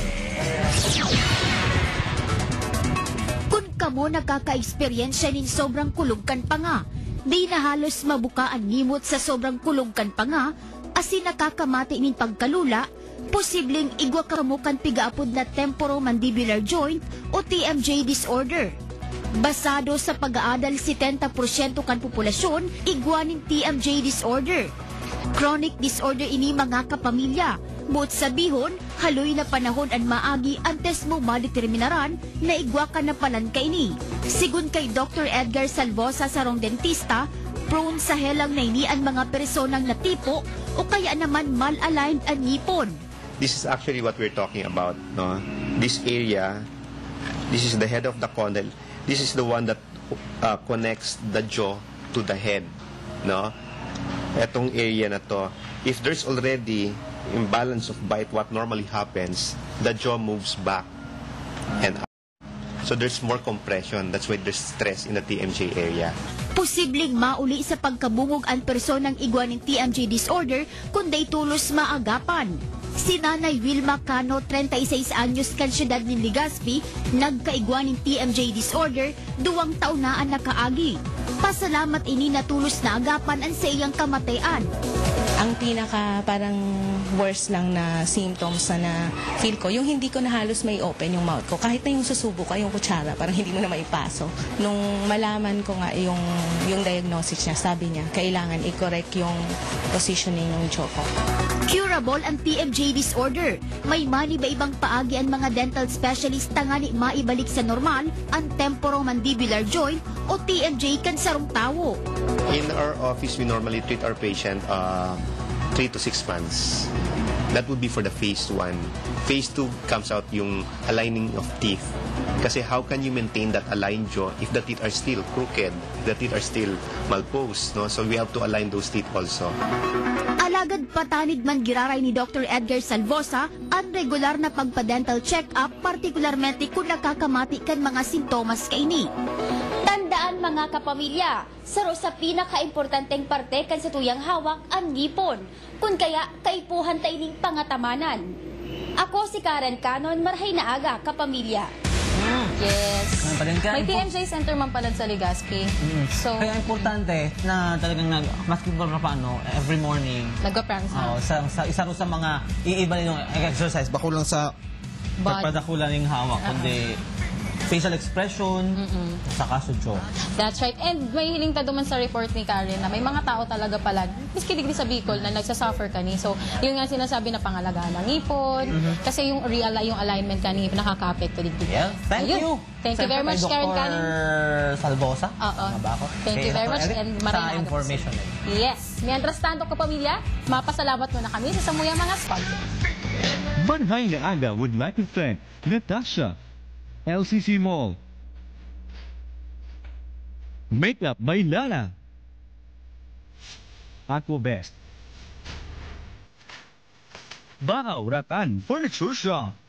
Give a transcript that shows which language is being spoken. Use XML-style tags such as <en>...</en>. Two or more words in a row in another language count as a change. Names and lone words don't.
<bik>Kung kamo nakaka-eksperyensya nin sobrang kulugkan pa nga, di na halos mabuka ang nimot sa sobrang kulugkan pa nga, asin nakakamati nin pagkalula, posibleng igwa kamo kan pigaapod na</bik> <en>temporomandibular joint</en> <bik>o TMJ disorder. Basado sa pag-aadal 70% kan populasyon, igwa nin TMJ disorder.</bik> <en>Chronic disorder</en> <bik>ini mga kapamilya. Buot sabihon, haloy na panahon ang maagi antes mo madeterminaran na igwa ka na palan ka ini. Sigun kay Dr. Edgar Salvosa sarong dentista, prone sa helang na ini ang mga personang natipo o kaya naman mal-aligned ang ngipon.</bik> <en>This is actually what we're talking about. No? This area, this is the head of the condyle. This is the one that connects the jaw to the head. No?</en> <tl>Etong area na to,</tl> <en>if there's already imbalance of bite, what normally happens, the jaw moves back and up. So there's more compression. That's why there's stress in the TMJ area.</en> <bik>Posibleng mauli sa pagkabungog ang personang igwa ng TMJ disorder kundi tulos maagapan. Si Nanay Wilma Cano, 36 anyos kan siyudad ng Legazpi, nagkaigwa ng TMJ disorder, 2 taon na ang nakaagi. Pasalamat ini natulos na agapan ang sa iyang kamatayan.</bik> <tl>Ang pinaka parang worst lang na symptoms na feel ko, yung hindi ko na halos may open yung mouth ko. Kahit na yung susubo ko, yung kutsara, parang hindi mo na maipaso. Nung malaman ko nga yung diagnosis niya, sabi niya, kailangan i-correct yung positioning ng jaw ko.</tl> <bik>Curable ang TMJ disorder. May mani ba ibang paagi ang mga</bik> <en>dental specialist</en> <bik>tangani maibalik sa normal ang</bik> <en>temporomandibular joint</en> <bik>o TMJ kan sarong tawo.</bik> <en>In our office, we normally treat our patient 3 to 6 months. That would be for the phase 1. Phase 2 comes out yung aligning of teeth. Kasi how can you maintain that aligned jaw if the teeth are still crooked, the teeth are still malposed, no? So we have to align those teeth also.</en> <bik>Alagad patanid man giraray ni Dr. Edgar Salvosa ang regular na pagpa-dental check-up, partikularmente kung nakakamati kan mga simptomas kaini. Tandaan mga kapamilya, saro sa pinaka-importanteng parte kan sa tuyang hawak ang ngipon, kung kaya kaipuhan tayo ning pangatamanan. Ako si Karen Canon, marhay na aga kapamilya.</bik> <en>Yes.</en> <tl>Kaya May TMJ Center man pala sa Legazpi.</tl> <en>So,</en> <tl>kaya importante na talagang basketball na paano,</tl> <en>every morning.</en> <tl>nagpa-practice na.</tl> <bik>Isa rin sa mga iiba ninyong exercise, bako lang sa pagpadakulan ng hawak, kundi</bik> <en>facial expression,</en> <bik>saka sa jaw.</bik> <en>That's right.</en> <bik>And may hiling ta duman sa report ni Karen na may mga tao talaga pala, miski digdi sa Bicol, na nagsasuffer kani.</bik> <en>So,</en> <tl>yun nga sinasabi na pangalagaan ng ipon, kasi yung yung alignment kani, nakaka-apekto digdi.</tl> <en>Yeah. Thank you. Thank you very much, Karen Canon. Dr. Salvosa.</en> <tl>Oo. Ako.</tl> <en>Thank you very much. And sa</en> <tl>maraming</tl> <en>information. Yes.</en> <es>Mientras tanto,</es> <bik>kapamilya, mapasalamat mo na kami sa samuyang mga sponsor.</bik> <en>Barangay na Aga would like to thank Natasha, LCC Mall, Makeup by Lala, Aqua Best, Bahaw Ratan Furniture Shop,</en>